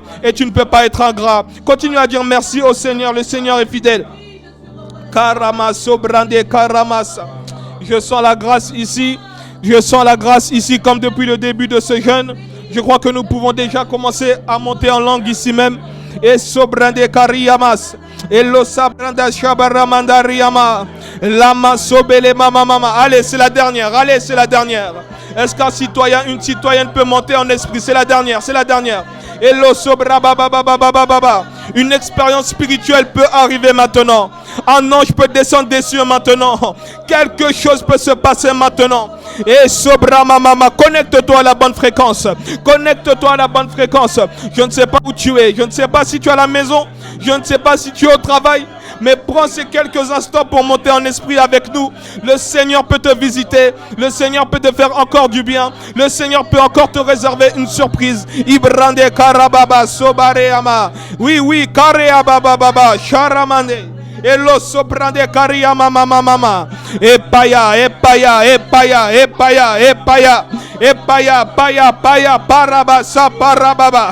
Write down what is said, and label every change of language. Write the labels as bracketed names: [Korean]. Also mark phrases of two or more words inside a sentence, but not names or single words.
[French] Et tu ne peux pas être ingrat. Continue à dire merci au Seigneur. Le Seigneur est fidèle. Karamaso brande karamasa. Je sens la grâce ici. Je sens la grâce ici comme depuis le début de ce jeûne. Je crois que nous pouvons déjà commencer à monter en langue ici même. Et sobrande kariyamas. Et lo sabranda shabaramanda riyama. Lama sobele mama. Allez, c'est la dernière. Est-ce qu'un citoyen, une citoyenne peut monter en esprit? C'est la dernière. Et lo sobra baba. Une expérience spirituelle peut arriver maintenant. Un ange peut descendre des cieux maintenant. Quelque chose peut se passer maintenant. Et sobra mama, connecte-toi à la bonne fréquence. Je ne sais pas où tu es. Je ne sais pas si tu es à la maison. Je ne sais pas si tu es au travail. Mais prends ces quelques instants pour monter en esprit avec nous. Le Seigneur peut te visiter. Le Seigneur peut te faire encore du bien. Le Seigneur peut encore te réserver une surprise. Ibrande karababa sobareama. Oui, kareababa sharamande. Elo sobrande karia mama. Epaya. Parababa.